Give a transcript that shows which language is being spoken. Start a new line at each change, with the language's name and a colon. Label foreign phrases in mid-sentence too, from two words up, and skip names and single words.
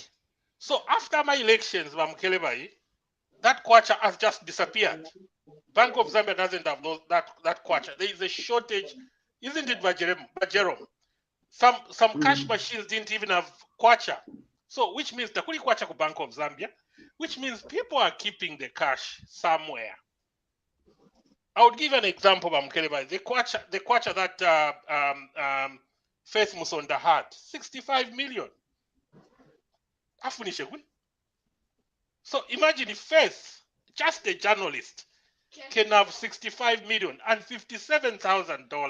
English: So after my elections, Mamukelebai, that kwacha has just disappeared. Bank of Zambia doesn't have that kwacha. There is a shortage, isn't it, Jerome? Some cash machines didn't even have kwacha. So which means the
Bemba: kuli kwacha ku
English: Bank of Zambia, which means people are keeping the cash somewhere. I would give an example, Mamukelebai. The kwacha that Faith Musonda had, 65 million. So imagine if Faith, just a journalist, can have 65 million and $57,000.